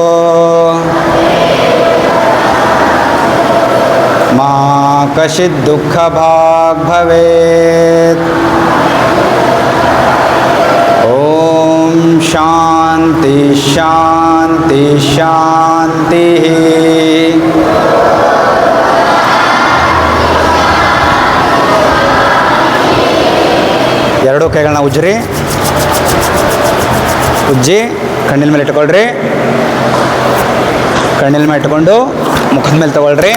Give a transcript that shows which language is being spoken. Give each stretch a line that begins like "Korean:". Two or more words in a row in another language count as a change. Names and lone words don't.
Sanskrit: ಮಾ ಕಶ್ಚಿತ್ ದುಃಖ ಭಾಗ್ ಭವೇತ್. ಓಂ ಶಾಂತಿ ಶಾಂತಿ ಶಾಂತಿ.
Kannada: ಎರಡೂ ಕೈಗಳನ್ನ ಉಜ್ಜ್ರಿ. ಉಜ್ಜಿ ಕಣ್ಣಿನ ಮೇಲೆ ಇಟ್ಕೊಳ್ರಿ. ಕಣ್ಣಿನ ಮೇಲೆ ಇಟ್ಕೊಂಡು ಮುಖದ ಮೇಲೆ ತಗೊಳ್ರಿ.